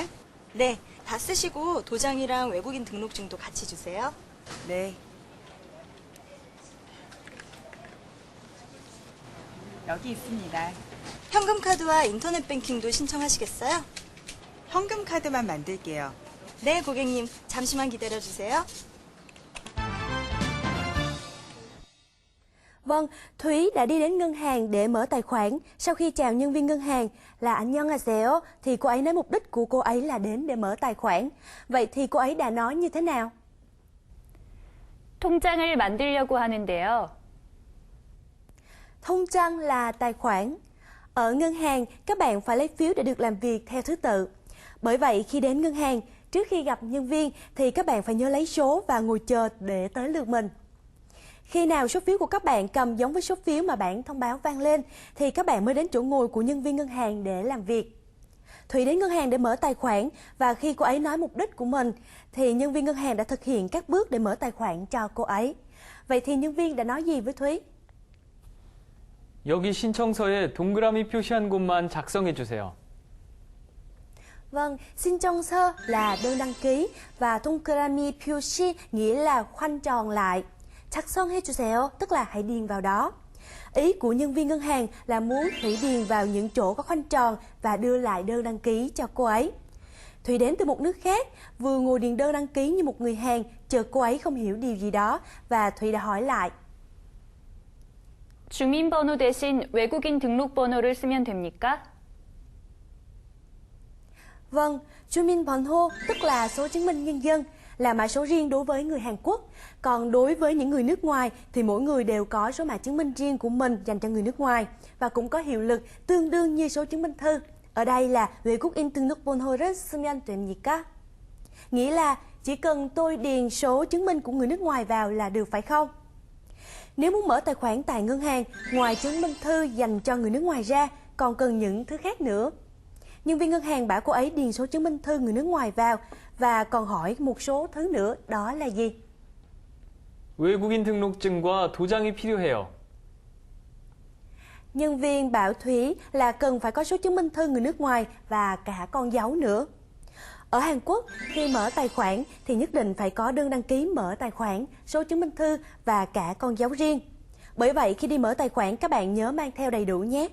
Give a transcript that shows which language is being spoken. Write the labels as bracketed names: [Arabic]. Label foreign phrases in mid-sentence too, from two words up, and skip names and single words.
[Korean] 네, 다 쓰시고 도장이랑 외국인 등록증도 같이 주세요. 네. 여기 있습니다. 현금카드와 인터넷 뱅킹도 신청하시겠어요? 현금 카드만 만들게요. 네, 고객님, 잠시만 기다려 주세요. [Vietnamese] Vâng, Thúy đã đi đến ngân hàng để mở tài khoản. Sau khi chào nhân viên ngân hàng là 안녕하세요 thì cô ấy nói mục đích của cô ấy là đến để mở tài khoản. Vậy thì cô ấy đã nói như thế nào? [Korean] 통장을 만들려고 하는데요. [Vietnamese] 통장 là tài khoản. Ở ngân hàng, các bạn phải lấy phiếu để được làm việc theo thứ tự. Bởi vậy, khi đến ngân hàng, trước khi gặp nhân viên thì các bạn phải nhớ lấy số và ngồi chờ để tới lượt mình. Khi nào số phiếu của các bạn cầm giống với số phiếu mà bảng thông báo vang lên thì các bạn mới đến chỗ ngồi của nhân viên ngân hàng để làm việc. Thủy đến ngân hàng để mở tài khoản và khi cô ấy nói mục đích của mình thì nhân viên ngân hàng đã thực hiện các bước để mở tài khoản cho cô ấy. Vậy thì nhân viên đã nói gì với Thúy? [Korean] 여기 신청서에 동그라미 표시한 곳만 작성해 주세요. [Vietnamese] Vâng, 신청서 là đơn đăng ký và [Korean] 동그라미 표시 [Vietnamese] nghĩa là khoanh tròn lại. [Korean] 작성해 주세요 [Vietnamese] tức là hãy điền vào đó. Ý của nhân viên ngân hàng là muốn Thủy điền vào những chỗ có khoanh tròn và đưa lại đơn đăng ký cho cô ấy. Thủy đến từ một nước khác, vừa ngồi điền đơn đăng ký như một người Hàn, chợt cô ấy không hiểu điều gì đó và Thủy đã hỏi lại. [Korean] 주민번호 대신 외국인 등록번호를 쓰면 됩니까? [Vietnamese] Vâng, 주민번호 tức là số chứng minh nhân dân, là mã số riêng đối với người Hàn Quốc. Còn đối với những người nước ngoài thì mỗi người đều có số mã chứng minh riêng của mình dành cho người nước ngoài và cũng có hiệu lực tương đương như số chứng minh thư. Ở đây là [Korean] 외국인 등록번호를 쓰면 됩니까? [Vietnamese] Nghĩa là chỉ cần tôi điền số chứng minh của người nước ngoài vào là được phải không? Nếu muốn mở tài khoản tại ngân hàng, ngoài chứng minh thư dành cho người nước ngoài ra, còn cần những thứ khác nữa. Nhân viên ngân hàng bảo cô ấy điền số chứng minh thư người nước ngoài vào và còn hỏi một số thứ nữa, đó là gì? [Korean] 외국인 등록증과 도장이 필요해요. [Vietnamese] Nhân viên bảo Thúy là cần phải có số chứng minh thư người nước ngoài và cả con dấu nữa. Ở Hàn Quốc, khi mở tài khoản thì nhất định phải có đơn đăng ký mở tài khoản, số chứng minh thư và cả con dấu riêng. Bởi vậy, khi đi mở tài khoản, các bạn nhớ mang theo đầy đủ nhé.